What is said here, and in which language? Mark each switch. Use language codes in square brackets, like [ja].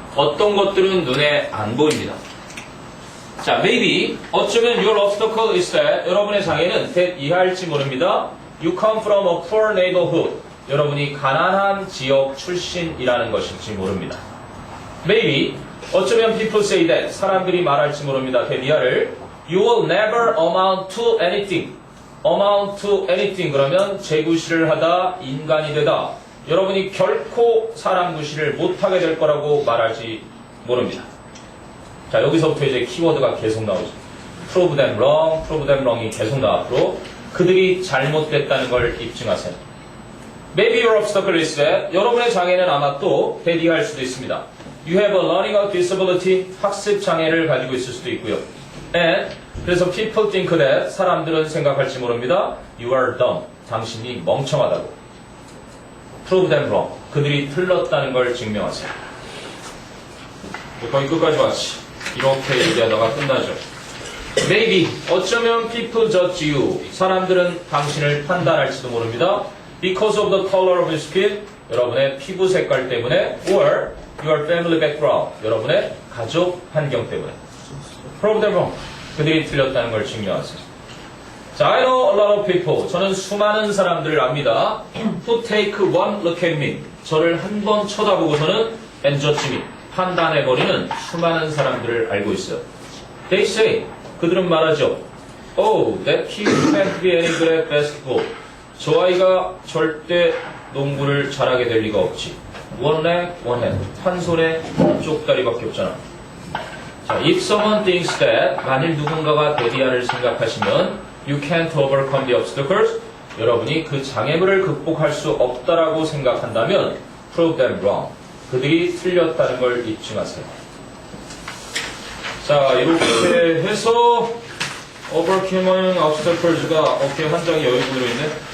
[ko] 어떤 것들은 눈에 안 보입니다. 자, [en] maybe [ko] 어쩌면 [en] your obstacle is that [ko] 여러분의 장애는 that 이하일지 모릅니다. [en] You come from a poor neighborhood. [ko] 여러분이 가난한 지역 출신이라는 것일지 모릅니다. [en] Maybe [ko] 어쩌면 [en] people say that [ko] 사람들이 말할지 모릅니다. [en] that [ko] 이하를 [en] You will never amount to anything. amount to anything [ko] 그러면 재구시를 하다 인간이 되다. 여러분이 결코 사람 구실을 못하게 될 거라고 말할지 모릅니다. 자, 여기서부터 이제 키워드가 계속 나오죠. [en] prove them wrong, prove them wrong [ko] 이 계속 나와 앞으로 그들이 잘못됐다는 걸 입증하세요. [en] Maybe your obstacle is that [ko] 여러분의 장애는 아마 또 대디할 수도 있습니다. [en] You have a learning disability [ko] 학습 장애를 가지고 있을 수도 있고요. And 그래서 [en] people think that [ko] 사람들은 생각할지 모릅니다. [en] You are dumb. [ko] 당신이 멍청하다고. [en] Prove them wrong. [ko] 그들이 틀렸다는 걸 증명하세요. 거의 끝까지 왔지. 이렇게 얘기하다가 끝나죠. [en] Maybe [ko] 어쩌면 [en] people judge you. [ko] 사람들은 당신을 판단할지도 모릅니다. [en] Because of the color of your skin. [ko] 여러분의 피부 색깔 때문에 [en] or your family background. [ko] 여러분의 가족 환경 때문에. [en] Prove them wrong. [ko] 그들이 틀렸다는 걸 증명하세요. [en] 자, I know a lot of people. [ko] 저는 수많은 사람들을 압니다. [en] Who take one look at me. [ko] 저를 한 번 쳐다보고서는 [en] and judge me. [ko] 판단해버리는 수많은 사람들을 알고 있어요. [en] They say. [ko] 그들은 말하죠. [en] Oh, that kid can't be any good at basketball. [ko] 저 아이가 절대 농구를 잘하게 될 리가 없지. [en] One leg, one hand. [ko] 한 손에 한쪽 다리밖에 없잖아. [en] 자, if someone thinks that [ko] 만일 누군가가 데리아를 생각하시면 [en] You can't overcome the obstacles. [ko] 여러분이 그 장애물을 극복할 수 없다라고 생각한다면 [en] prove them wrong. [ko] 그들이 틀렸다는 걸 입증하세요. 자, 이렇게 해서 overcoming obstacles가 어깨 한 장이 여유분으로 있네.